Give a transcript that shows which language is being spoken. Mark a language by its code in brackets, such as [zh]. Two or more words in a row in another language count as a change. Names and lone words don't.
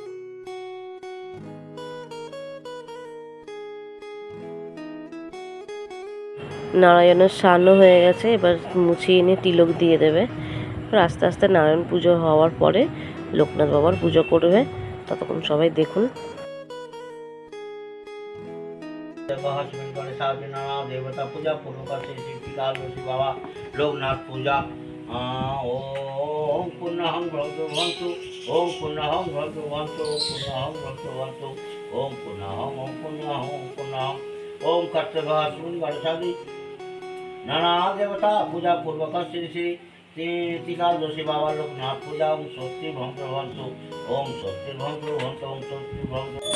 [bn] নারায়ণের স্নানও হয়ে গেছে, এবার মুছিয়ে এনে তিলক দিয়ে দেবে। আস্তে আস্তে নারায়ণ পুজো হওয়ার পরে লোকনাথ বাবার পুজো করবে। ততক্ষণ সবাই দেখুন। [sa] देवता पूजा पूर्वक बाबा लोकनाथ पूजा ओम पुण्यहं भगवन्तु ओम पुण्यहं भगवन्तु पुण्यहं भगवन्तु ओम पुण्यहं ओम पुण्यहं ओम पुण्यहं ओम कर्तव्यस्मिन् वर्षादि नाना देवता पूजा पूर्वक श्री श्री टीकादशी बाबा लोकनाथ पूजा ओम स्वस्ति भवन्तु ओम स्वस्ति भवन्तु ओम स्वस्ति भवन्तु।